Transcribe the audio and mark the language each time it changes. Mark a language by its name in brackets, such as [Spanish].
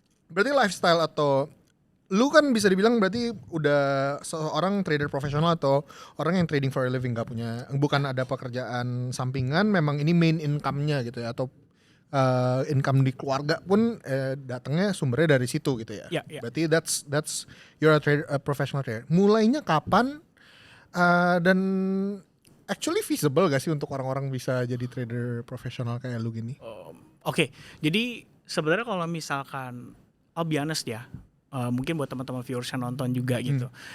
[Indonesian] Berarti lifestyle atau lu kan bisa dibilang berarti udah seorang trader profesional atau orang yang [English] trading for a living, [Indonesian] bukan ada pekerjaan sampingan, memang ini main income-nya gitu ya, atau income di keluarga pun datangnya sumbernya dari situ gitu ya. Ya, ya. [English] Berarti that's you're a professional trader. [Indonesian] Mulainya kapan dan [English] actually feasible [Indonesian] gak sih untuk orang-orang bisa jadi trader profesional kayak lu gini? Oke, jadi sebenarnya kalau misalkan [English] I'll be honest [Indonesian] ya, mungkin buat teman-teman viewers yang nonton juga gitu.